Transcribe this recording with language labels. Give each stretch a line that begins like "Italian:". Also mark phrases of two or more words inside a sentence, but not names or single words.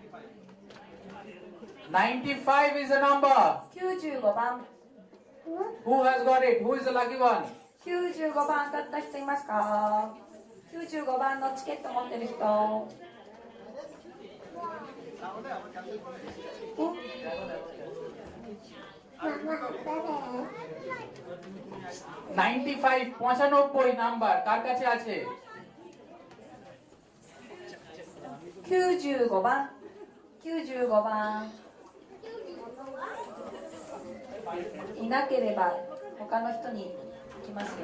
English: 95 is the number.
Japanese: 95番。
English: Who has got it? Who is the lucky one?
Japanese: 95 番当たった人いますか？95番のチケット持ってる人。
Bangla: 95 নাম্বার কার কাছে আছে?
Japanese: 95 番。95番。いなければ他の人に行きますよ。